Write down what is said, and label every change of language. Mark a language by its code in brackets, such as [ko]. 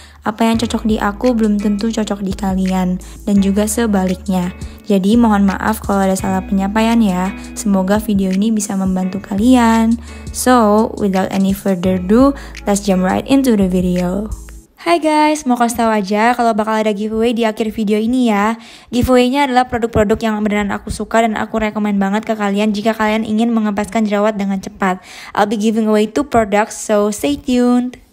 [id] Apa yang cocok di aku belum tentu cocok di kalian, dan juga sebaliknya. Jadi mohon maaf kalau ada salah penyampaian ya. Semoga video ini bisa membantu kalian. [en] So, without any further ado, let's jump right into the video. [id] Hai guys, mau kasih tahu aja kalau bakal ada giveaway di akhir video ini ya. Giveaway-nya adalah produk-produk yang beneran aku suka dan aku rekomen banget ke kalian jika kalian ingin mengempeskan jerawat dengan cepat. [en] I'll be giving away 2 products, so stay tuned.